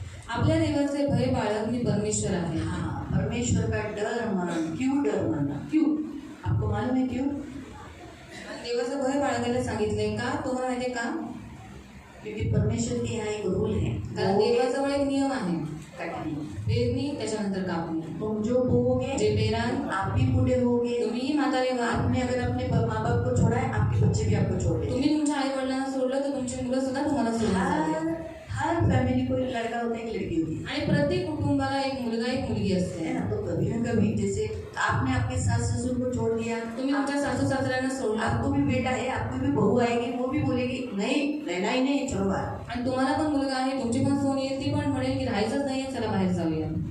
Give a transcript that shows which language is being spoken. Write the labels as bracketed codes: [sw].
[mr] आपल्या देवाचे भय बाळग मी परमेश्वर आहे। [hi] हाँ, परमेश्वर का डर मानना, क्यों डर मानना, क्यों, आपको मालूम है क्यों? [mr] देवाचं भय बाळगायला सांगितलंय का, तुम्हाला माहितीये का? [hi] क्योंकि परमेश्वर के यहाँ एक रूल है, [mr] कारण देवाजवळ एक नियम आहे, [hi] कटनी, [mr] पेरणी त्याच्यानंतर कापणी। [hi] तुम जो बोओगे [mr] जे पेराल [hi] आप भी बूढ़े होगे, [mr] तुम्ही म्हातारे व्हाल, [hi] आपने अगर अपने माँ बाप को छोड़ा है, आपके बच्चे भी आपको छोड़ देंगे। [mr] तुम्ही तुमच्या आई वडिलांना सोडलं तर तुमची मुलं सुद्धा तुम्हाला सोडून जातील। [hi] हर फैमिली को एक लड़का होता है, एक लड़की होती [mr] आणि प्रत्येक कुटुंबाला एक मुलगा एक मुलगी [hi] है [mr] असते। [hi] ना। तो कभी न कभी जैसे आपने आपके सास ससुर को छोड़ दिया, [mr] तुम्ही तुमच्या सासू सासऱ्यांना सोडला, [hi] आपको भी बेटा है, आपको भी बहू आएगी, वो भी बोलेगी नहीं रहना ही नहीं, चलो बाहर। [mr] आणि तुम्हाला पण मुलगा आहे, तुमची पण सोनी आहे, ती पण म्हणेल की राहायचंच नाहीये, चला बाहेर जाऊया।